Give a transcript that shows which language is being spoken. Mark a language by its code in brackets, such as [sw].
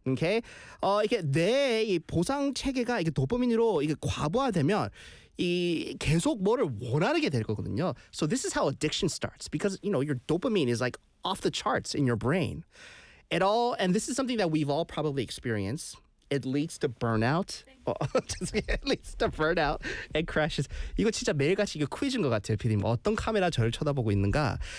[ko] Okay, 이게 뇌의 보상 체계가 이게 도파민으로 이게 과부하되면 이 계속 뭐를 원하게 될 거거든요. [en] So this is how addiction starts because you know your dopamine is like off the charts in your brain. It all, and this is something that we've all probably experienced, it leads to burnout. it leads to burnout and crashes. [ko] 이거 진짜 매일같이 이거 퀴즈인 것 같아요, PD님. 어떤 카메라 저를 쳐다보고 있는가?